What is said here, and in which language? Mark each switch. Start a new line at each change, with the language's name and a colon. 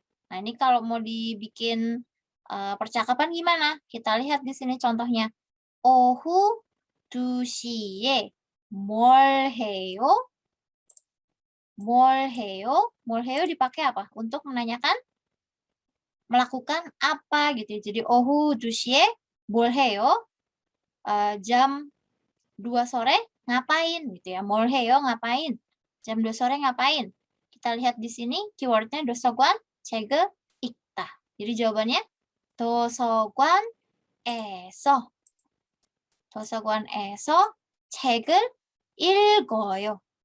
Indonesian: Nah, ini kalau mau dibikin percakapan gimana? Kita lihat di sini contohnya.
Korean: 오후 2시에 뭘 해요? 뭘 해요? 뭘 해요
Indonesian: dipakai apa? Untuk menanyakan melakukan apa gitu ya. Jadi
Korean: 오후 2시에 뭘 해요?
Indonesian: Jam 2 sore ngapain gitu ya.
Korean: 뭘 해요 ngapain?
Indonesian: Jam 2 sore ngapain? Kita lihat di sini keywordnya 도서관 책을 읽다. Jadi jawabannya
Korean: 도서관에서 책을 읽어요.